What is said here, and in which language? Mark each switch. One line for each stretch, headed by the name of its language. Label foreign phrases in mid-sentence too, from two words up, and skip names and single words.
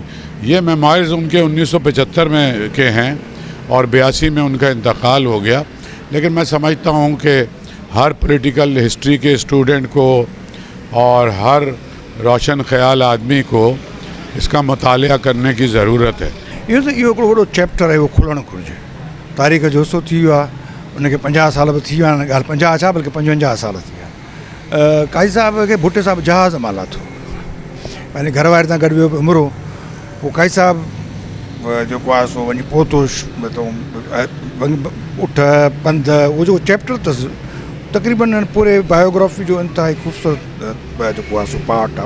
Urdu: یہ میموائرز ان کے 1975 میں کے ہیں, اور 82 میں ان کا انتقال ہو گیا. لیکن میں سمجھتا ہوں کہ ہر
English: political history
Urdu: کے اسٹوڈنٹ کو اور ہر روشن خیال آدمی کو اس کا مطالعہ کرنے کی ضرورت ہے.
Sindhi: इहो हिकिड़ो वॾो चैप्टर आहे, उहो खुलणु घुरिजे. तारीख़ जो हिसो थी वियो आहे, उनखे 50 साल बि थी विया आहिनि. ॻाल्हि 50 छा बल्कि 55 साल थी विया. काज़ी साहिब खे भुट्टे साहिब जहाज़ माला थो, पंहिंजे घर वारे सां गॾु वियो उमिरो. पोइ काज़ी साहिब जेको आहे सो वञी पहुतो, उठ पंध, उहो जेको चैप्टर अथसि तक़रीबन पूरे बायोग्राफी जो इंतिहाई ख़ूबसूरत जेको आहे सो पार्ट आहे.